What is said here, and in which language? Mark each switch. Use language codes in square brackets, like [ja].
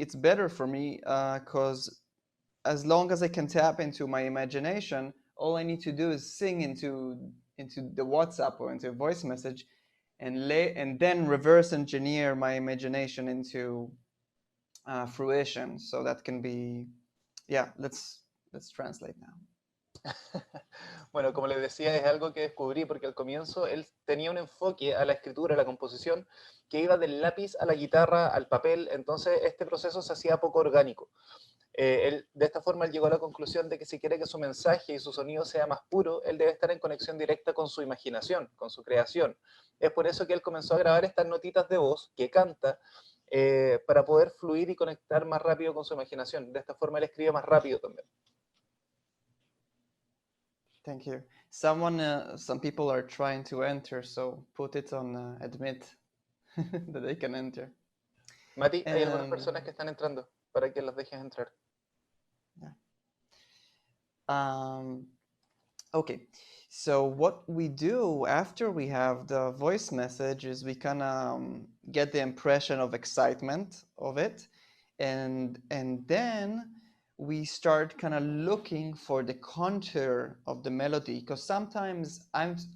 [en] It's better for me because as long as I can tap into my imagination, all I need to do is sing into the WhatsApp or into a voice message, and then reverse engineer my imagination into fruition. So that can be, yeah. Let's translate now. [es] Bueno, como les decía, es algo que descubrí porque al comienzo él tenía un enfoque a la escritura, a la composición, que iba del lápiz a la guitarra, al papel, entonces este proceso se hacía poco orgánico. De esta forma él llegó a la conclusión de que si quiere que su mensaje y su sonido sea más puro, él debe estar en conexión directa con su imaginación, con su creación. Es por eso que él comenzó a grabar estas notitas de voz que canta para poder fluir y conectar más rápido con su imaginación. De esta forma él escribe más rápido también. [en] Thank you. Some people are trying to enter, so put it on admit that they can enter. [es] Mati, hay algunas personas que están entrando para que las dejes entrar. [en] Yeah. Okay, so what we do after we have the voice message is we kind of get the impression of excitement of it, and then we start kind of looking for the contour of the melody, because sometimes I'm